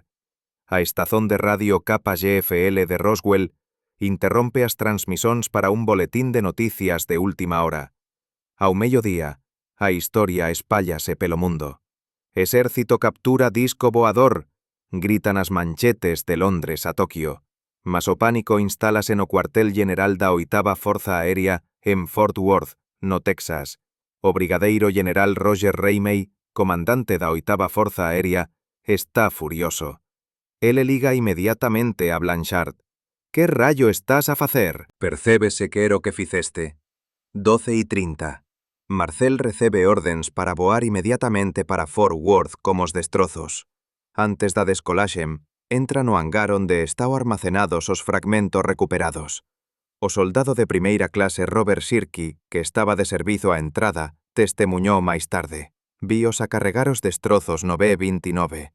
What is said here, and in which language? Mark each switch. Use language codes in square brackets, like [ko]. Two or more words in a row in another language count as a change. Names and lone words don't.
[gl] A estación de radio KGFL de Roswell interrompe as transmisóns para un boletín de noticias de última hora. Ao mediodía, a historia espállase pelo mundo. Exército captura disco voador, gritan as manchetes de Londres a Tokio. Mas o pánico instálase no cuartel general da oitava Forza Aérea en Fort Worth, no Texas. O brigadeiro general Roger Ramey, comandante da oitava Forza Aérea, está furioso. Ele liga inmediatamente a Blanchard. Que rayo estás a facer? Percébese que era o que fizeste. 12:30. Marcel recebe ordens para voar inmediatamente para Fort Worth como os destrozos. Antes da descolaxe, entra no hangar onde están armacenados os fragmentos recuperados. O soldado de primeira clase Robert Shirky, que estaba de servizo á entrada, testemuñou máis tarde. Víos a carregar os destrozos no B-29.